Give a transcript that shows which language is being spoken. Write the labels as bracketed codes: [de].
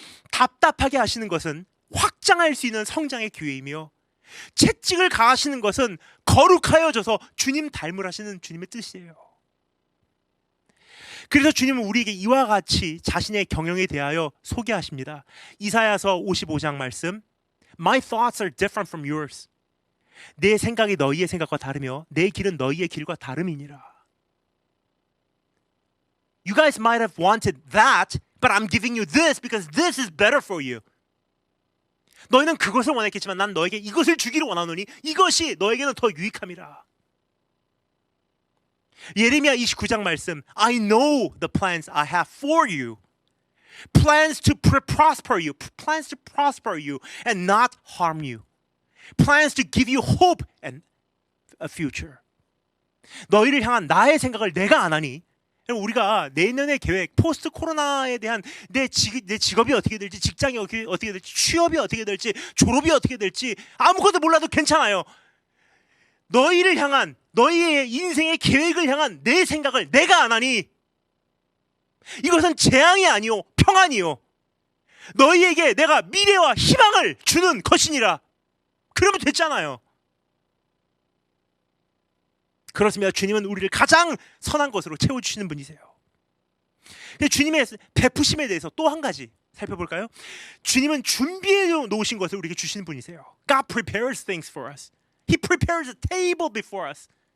[ko] 답답하게 하시는 것은 확장할 수 있는 성장의 기회이며, 채찍을 가하시는 것은 거룩하여져서 주님 닮으라 하시는 주님의 뜻이에요. 그래서 주님은 우리에게 이와 같이 자신의 경영에 대하여 소개하십니다. 이사야서 55장 말씀, [en] My thoughts are different from yours. [ko] 내 생각이 너희의 생각과 다르며 내 길은 너희의 길과 다름이니라. [en] You guys might have wanted that, but I'm giving you this because this is better for you. [ko] 너희는 그것을 원했겠지만 난 너에게 이것을 주기를 원하노니 이것이 너에게는 더 유익함이라. 예레미야 29장 말씀, [en] I know the plans I have for you. Plans to prosper you. Plans to prosper you and not harm you. Plans to give you hope and a future. [ko] 너희를 향한 나의 생각을 내가 아나니 우리가 내년의 계획, 포스트 코로나에 대한 내 직업이 어떻게 될지, 직장이 어떻게 될지, 취업이 어떻게 될지, 졸업이 어떻게 될지 아무것도 몰라도 괜찮아요. 너희를 향한, 너희의 인생의 계획을 향한 내 생각을 내가 안 하니 이것은 재앙이 아니요 평안이요 너희에게 내가 미래와 희망을 주는 것이니라. 그러면 됐잖아요. 그렇습니다. 주님은 우리를 가장 선한 것으로 채워주시는 분이세요. 주님의 베푸심에 대해서 또 한 가지 살펴볼까요? 주님은 준비해 놓으신 것을 우리에게 주시는 분이세요. [en] God prepares things for us. He prepares a table before us.